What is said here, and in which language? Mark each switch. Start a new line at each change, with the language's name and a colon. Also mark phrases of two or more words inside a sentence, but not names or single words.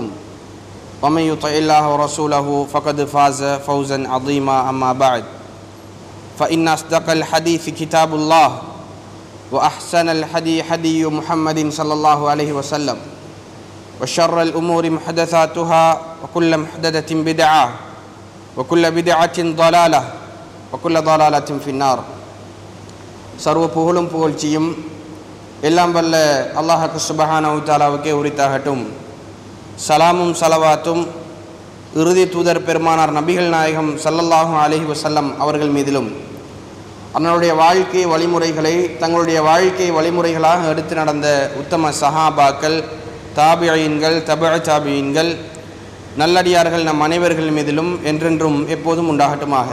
Arabic: ومن يطع الله ورسوله فقد فاز فوزا عظيما أما بعد فإن أصدق الحديث كتاب الله وأحسن الحدي حدي محمد صلى الله عليه وسلم وشر الأمور محدثاتها وكل محدثة بدعة وكل بدعة ضلالة وكل ضلالة في النار
Tamil: சர்வ புகழும் புகழ்ச்சியும் எல்லாம் வல்ல அல்லாஹ் சுப்ஹானஹு வ தஆலாவுக்கே உரித்தாகட்டும். சலாமும் சலவாத்தும் இறுதி தூதர் பெருமானார் நபிகள் நாயகம்
Arabic: صلى الله عليه وسلم
Tamil: அவர்கள் மீதிலும் அவர்களுடைய வாழ்க்கை வழிமுறைகளை தங்களுடைய வாழ்க்கை வழிமுறைகளாக எடுத்து நடந்த உத்தம சஹாபாக்கள், தாபியீன்கள், தபஅ தாபியீன்கள், நல்லடியார்கள் நம் அனைவர்கள் மீதிலும் என்றென்றும் எப்போதும் உண்டாகட்டுமாக.